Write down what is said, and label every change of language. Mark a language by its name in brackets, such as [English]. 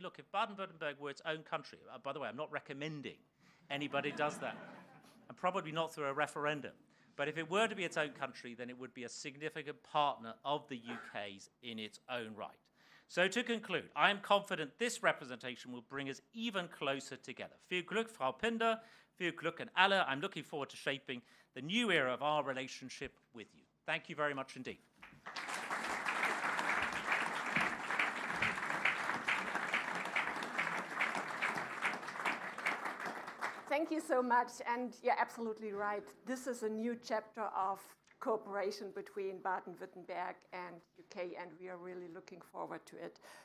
[English] Look, if Baden-Württemberg were its own country, by the way, I'm not recommending anybody does that, and probably not through a referendum, but if it were to be its own country, then it would be a significant partner of the UK's in its own right. So to conclude, I am confident this representation will bring us even closer together. [German] Viel Glück, Frau Pinder, viel Glück an alle. [English] I'm looking forward to shaping the new era of our relationship with you. Thank you very much indeed. Thank you so much, and you're absolutely right. This is a new chapter of cooperation between Baden-Württemberg and UK, and we are really looking forward to it.